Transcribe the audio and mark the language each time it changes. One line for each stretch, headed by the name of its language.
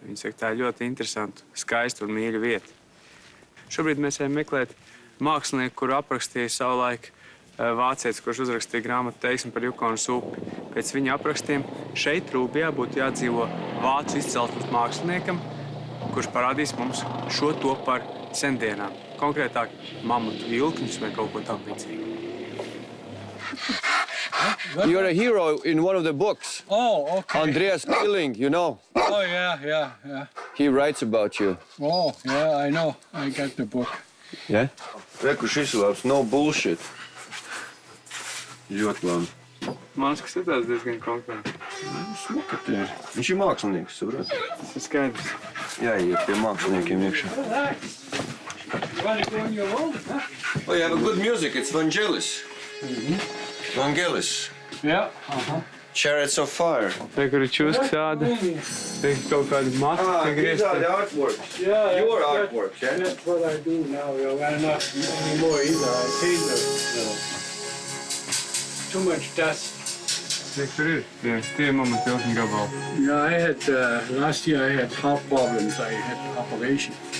Latvian: Viņi saka, tā ir ļoti interesanta, skaista un mīļa vieta. Šobrīd mēs ejam meklēt mākslinieku, kuru aprakstīja savulaik vācietis, kurš uzrakstīja grāmatu Teiksme par Jukonas upi. Pēc viņa aprakstiem šeit, Rūbijā, būtu jādzīvo vācu izcelsmes māksliniekam, kurš parādīs mums šo to par sendienām. Konkrētāk, mamutu vilkņus vai kaut ko tam līdzīgu.
English: You're a hero in one of the books. Oh, okay. Andreas Killing, you know. Oh, yeah. He writes about you. Oh, yeah, I know. I got the book.
Latvian: Yeah? Reku šis labs,
English: no bullshit.
Latvian: Ļoti labi. Man skatās diezgan konkrēti. Smuka te ir. Viņš ir mākslinieks, saprot? Tas ir skaidrs. Jāiet pie māksliniekiem iekšā.
English: You want to go on your own, huh? Oh, you have a good music. It's Vangelis. Vangelis. Yeah. Chariots of Fire.
Latvian: Te, kur ir čuska tāda, te ir kaut kāda mata, te
English: these are
Latvian: griezti.
English: the artworks. Yeah, Your that- artworks, yeah? That's what I do now. Well, not anymore either. I paint too much dust.
Latvian: Cik tur ir? Tie mamati vilkņu gabali.
English: Yeah, I had, last year I had heart problems. I had operation.